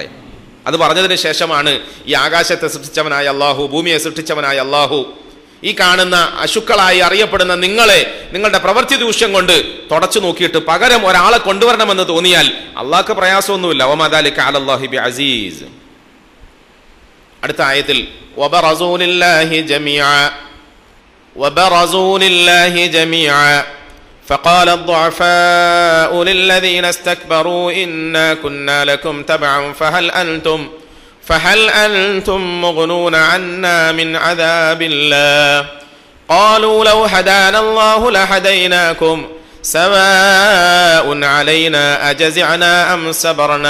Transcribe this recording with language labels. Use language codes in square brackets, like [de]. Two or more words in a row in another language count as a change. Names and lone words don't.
[ml] അത് പറഞ്ഞതിന് ശേഷമാണ് ഈ ആകാശത്തെ സൃഷ്ടിച്ചവനായ അള്ളാഹു, ഭൂമിയെ സൃഷ്ടിച്ചവനായ അള്ളാഹു, ഈ കാണുന്ന അശുക്കളായി അറിയപ്പെടുന്ന നിങ്ങളെ നിങ്ങളുടെ പ്രവൃത്തി ദൂഷ്യം കൊണ്ട് തുടച്ചു നോക്കിയിട്ട് പകരം ഒരാളെ കൊണ്ടുവരണമെന്ന് തോന്നിയാൽ അള്ളാഹ്ക്ക് പ്രയാസമൊന്നുമില്ല. [ar] وما ذلك على الله بعزيز. [ml] അടുത്ത ആയത്തിൽ [ar] وبرزوا لله جميعا فقال الضعفاء للذين استكبروا إنا كنا لكم تبعا فهل أنتم مغنون عنا من عذاب الله قالوا لو هدانا الله لهديناكم سواء علينا أجزعنا أم صبرنا